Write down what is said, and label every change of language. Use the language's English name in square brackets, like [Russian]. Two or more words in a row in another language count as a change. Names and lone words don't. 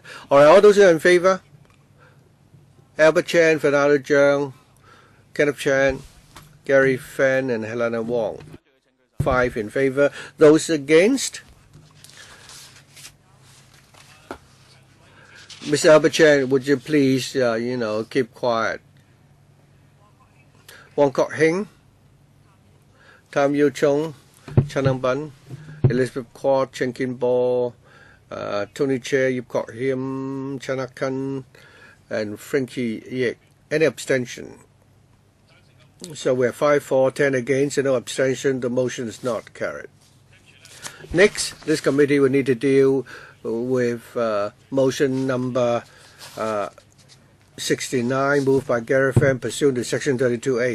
[English] All right, all those who are in favor? Albert Chan, Fernando Cheung, Kenneth Chan, Gary Fan, and Helena Wong. 5 in favor. Those against? Mr. Albert Chan, would you please, keep quiet? Wong Kok Hing, Tam Yu Chung, Chanang Ban, Elizabeth Quad, Chen Kin Bo, Tony Chair, Yip Kok Him, Chanakan, and Frankie Yek. Any abstention? So we have 5-4, 10 against, and no abstention. The motion is not carried. Next, this committee will need to deal with motion number 69, moved by Gary Fan, pursuant to Section 32A.